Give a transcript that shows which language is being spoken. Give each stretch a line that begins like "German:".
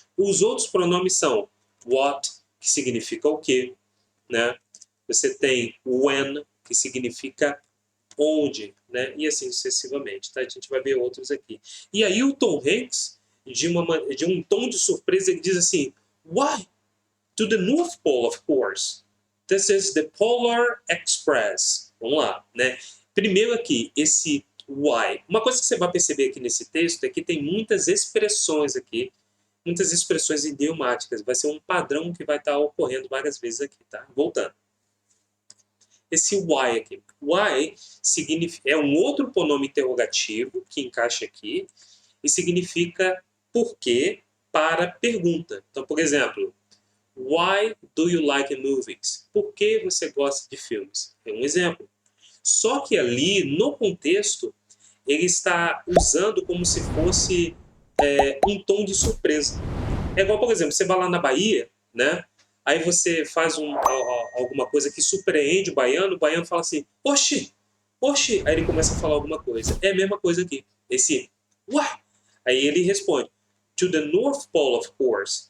Portuguese: Os outros pronomes são what, que significa o quê, né? Você tem when, que significa onde, né? E assim sucessivamente, tá? A gente vai ver outros aqui. E aí o Tom Hanks, de um tom de surpresa, ele diz assim, why?
English: To the North Pole, of course. This is the Polar Express.
Portuguese: Vamos lá, né? Primeiro aqui, esse why. Uma coisa que você vai perceber aqui nesse texto é que tem muitas expressões aqui, muitas expressões idiomáticas. Vai ser um padrão que vai estar ocorrendo várias vezes aqui, tá? Voltando. Esse why aqui. Why é um outro pronome interrogativo que encaixa aqui e significa por quê para pergunta. Então, por exemplo,
English: why do you like movies?
Portuguese: Por que você gosta de filmes? É um exemplo. Só que ali, no contexto, ele está usando como se fosse um tom de surpresa. É igual, por exemplo, você vai lá na Bahia, né? Aí você faz alguma coisa que surpreende o baiano fala assim, oxi, oxi. Aí ele começa a falar alguma coisa. É a mesma coisa aqui. Esse, uai. Aí ele responde,
English: to the North Pole, of course.